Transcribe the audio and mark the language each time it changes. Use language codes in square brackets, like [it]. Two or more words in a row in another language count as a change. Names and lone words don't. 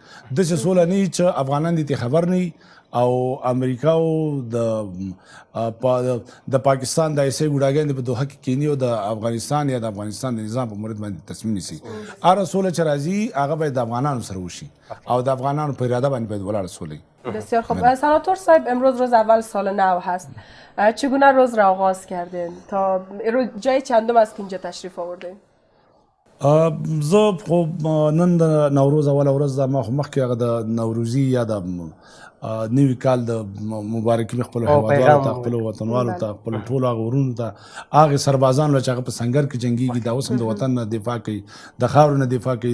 [ps] داسې سوله نه وي چې افغانان دې خبر نه وي او امریکا او د پاکستان د ایسای ګوډاګیان په دوحه کې کینی او د افغانستان یا د افغانستان د نظام په مورد باندې تصمیم نیسي. هره سوله چې راځي هغه باید د افغانانو سره وشي او د افغانانو په اراده باندې باید ولاړه سوله وي. [fa] بسیار خوب. سناتور صاحب، امروز روز اول سال نو هست، چگونه روز را آغاز کردین؟ تا جای چندم است که اینجا تشریف آوردین؟ [ps] زه خو نن د نوروز اوله ورځ ده، ما خو مخکې هغه د نوروزي یا د نوي کال د مبارکي مې خپلو هېوادوالو ته، خپلو وطنوالو ته، خپلو ټولو هغه ورونو ته، هغې سربازانو چې هغه په سنګر کې جنګېږي، دا اوس هم د وطن نه دفاع کوي، د خاورو نه دفاع کوي.